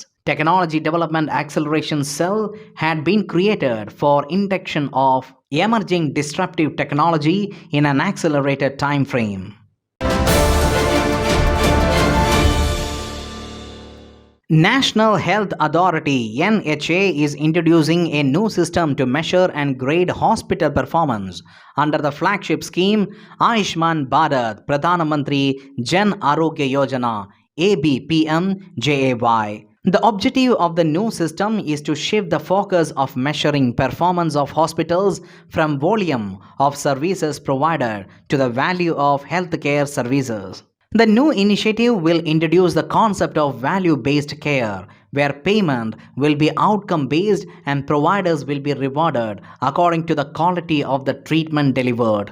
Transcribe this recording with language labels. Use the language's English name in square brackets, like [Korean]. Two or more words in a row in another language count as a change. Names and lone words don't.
[English] Technology Development Acceleration Cell had been created for induction of emerging disruptive technology in an accelerated time frame. National Health Authority (NHA) is introducing a new system to measure and grade hospital performance under the flagship scheme Ayushman Bharat Pradhan Mantri Jan Arogya Yojana (ABPMJAY). The objective of the new system is to shift the focus of measuring performance of hospitals from volume of services provided to the value of healthcare services. The new initiative will introduce the concept of value-based care, where payment will be outcome-based and providers will be rewarded according to the quality of the treatment delivered.